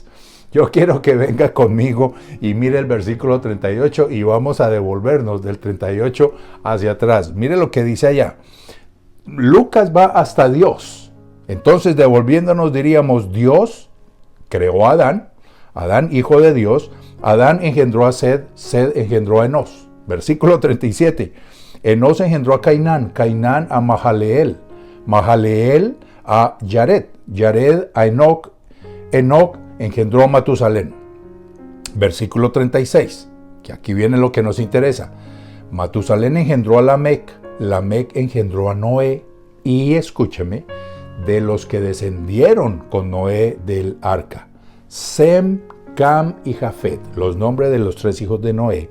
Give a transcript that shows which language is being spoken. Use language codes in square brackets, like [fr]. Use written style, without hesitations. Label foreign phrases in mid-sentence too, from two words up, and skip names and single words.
[es] Yo quiero que venga conmigo y mire el versículo 38 y vamos a devolvernos del 38 hacia atrás. Mire lo que dice allá. Lucas va hasta Dios. Entonces, devolviéndonos, diríamos, Dios creó a Adán, Adán hijo de Dios, Adán engendró a Sed, Sed engendró a Enós. Versículo 37. Enós engendró a Cainán, Cainán a Mahaleel, Mahaleel a Yared, Yared a Enoc, Enoc engendró a Matusalén. Versículo 36, que aquí viene lo que nos interesa. Matusalén engendró a Lamec, Lamec engendró a Noé, y escúcheme, de los que descendieron con Noé del arca, Sem, Cam y Jafet, los nombres de los 3 hijos de Noé.